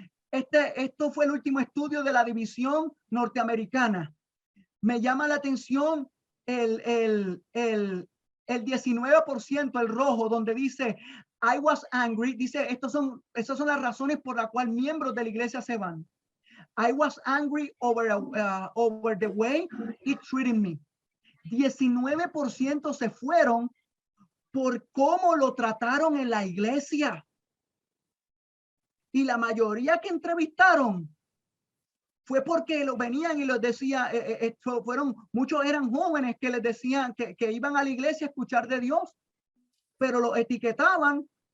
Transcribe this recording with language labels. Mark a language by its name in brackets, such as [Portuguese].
[Spanish] Esto fue el último estudio de la división norteamericana. Me llama la atención el 19%, el rojo, donde dice, [English] I was angry. [Spanish] Dice, esas son las razones por las cuales miembros de la iglesia se van. [English] I was angry over the way it treated me. [Spanish] 19% se fueron por cómo lo trataron en la iglesia. Y la mayoría que entrevistaron fue porque lo venían y les decía, muchos eran jóvenes que les decían que iban a la iglesia a escuchar de Dios, pero lo etiquetaban.